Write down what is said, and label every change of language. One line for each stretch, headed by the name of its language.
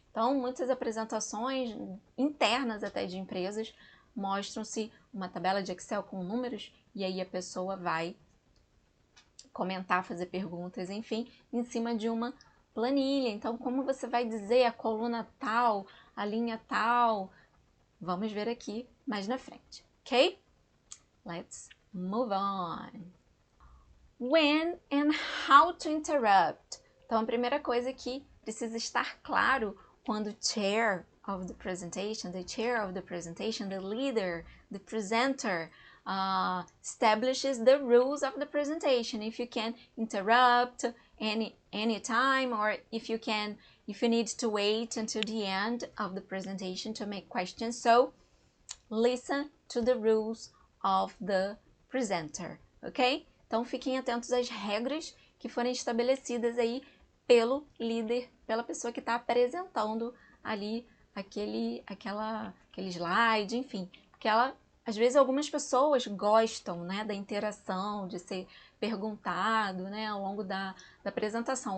Portuguese: Então, muitas apresentações internas até de empresas mostram-se uma tabela de Excel com números e aí a pessoa vai comentar, fazer perguntas, enfim, em cima de uma planilha. Então, como você vai dizer a coluna tal, a linha tal? Vamos ver aqui mais na frente, ok?
English: Let's move on. When and how to interrupt.
Portuguese: Então, a primeira coisa que precisa estar claro quando
English: chair of the presentation, the leader, the presenter, establishes the rules of the presentation. If you can interrupt any time, or if you need to wait until the end of the presentation to make questions. So listen to the rules of the presenter, ok?
Portuguese: Então fiquem atentos às regras que forem estabelecidas aí pelo líder, pela pessoa que está apresentando ali aquele slide, enfim, porque às vezes algumas pessoas gostam, né, da interação, de ser perguntado, né, ao longo da apresentação.